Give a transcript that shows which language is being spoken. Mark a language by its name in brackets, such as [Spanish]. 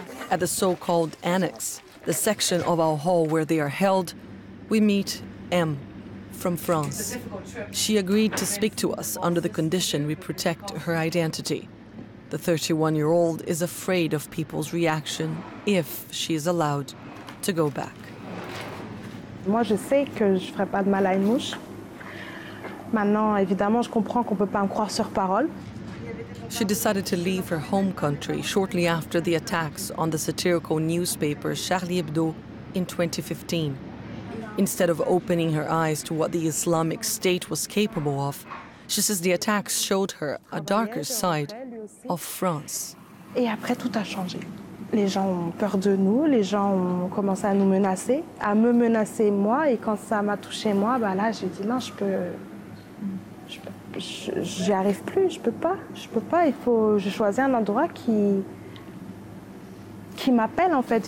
[English] At the so-called annex, the section of Al Hol where they are held, we meet M, from France. She agreed to speak to us under the condition we protect her identity. The 31-year-old is afraid of people's reaction if she is allowed to go back. [French] Moi, je sais que je ne ferai pas de mal à une mouche. Maintenant, évidemment, je comprends qu'on ne peut pas me croire sur parole. [English] She decided to leave her home country shortly after the attacks on the satirical newspaper Charlie Hebdo in 2015. Instead of opening her eyes to what the Islamic State was capable of, she says the attacks showed her a darker side of France. [French] Et après, tout a changé. Les gens ont peur de nous, les gens ont commencé à nous menacer, à me menacer moi. Et quand ça m'a touché moi, bah là, j'ai dit non, j'y arrive plus, je peux pas. Je choisis un endroit qui m'appelle en fait.